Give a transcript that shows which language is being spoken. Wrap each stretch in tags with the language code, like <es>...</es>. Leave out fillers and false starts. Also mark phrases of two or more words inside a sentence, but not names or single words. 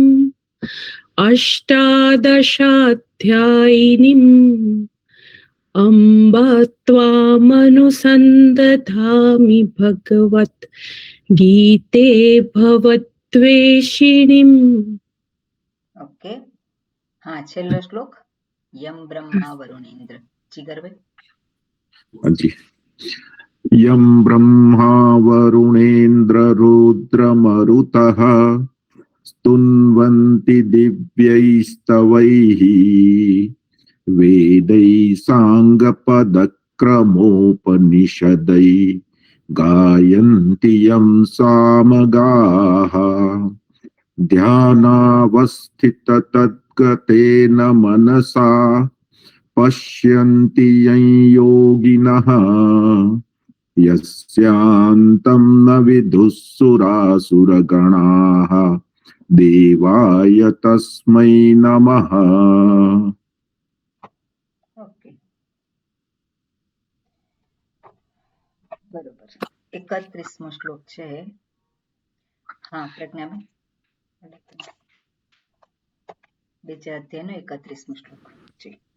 <sa>અષ્ટાદશાધ્યાયિનીમ અંબ ત્વામનુસંદધામિ ભગવત ગીતે ભવદ્વેષિણીમ.</sa> <gu>ઓકે, હા, છેલ્લો શ્લોક.</gu> <sa>યમ બ્રહ્મા વરુણેન્દ્ર. જીગરભાઈ. હાજી. યમ બ્રહ્મા વરુણેન્દ્ર રુદ્રમરુતઃ स्तुन्वन्ति दिव्यैस्तवैः वेदैः साङ्गपदक्रमोपनिषदैः गायन्ति यं सामगाः ध्यानावस्थिततद्गतेन मनसा पश्यन्ति यं योगिनः यस्यान्तं न विदुःसुरासुरगणाः देवाय तस्मै नमः.</sa> <gu>ઓકે, બરોબર. 31મો શ્લોક છે. હા પ્રજ્ઞાબેન, બીજા અધ્યાયનો 31મો શ્લોક. જી.</gu>